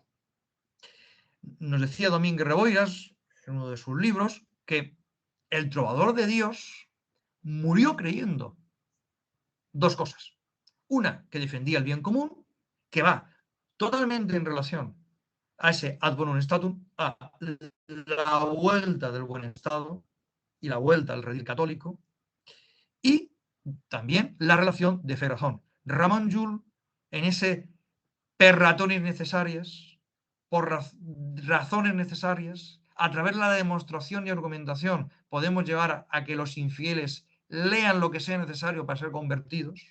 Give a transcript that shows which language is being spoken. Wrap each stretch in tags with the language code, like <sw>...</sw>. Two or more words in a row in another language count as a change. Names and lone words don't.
<es>Nos decía Domínguez Reboiras, en uno de sus libros, que el trovador de Dios murió creyendo 2 cosas. Una, que defendía el bien común, que va totalmente en relación a ese</es> <la>ad bonum statum,</la> <es>a la vuelta del buen estado y la vuelta al redil católico, y también la relación de fe y razón. Ramon Llull, en ese per razones necesarias, por razones necesarias, a través de la demostración y argumentación, podemos llevar a que los infieles lean lo que sea necesario para ser convertidos.</es>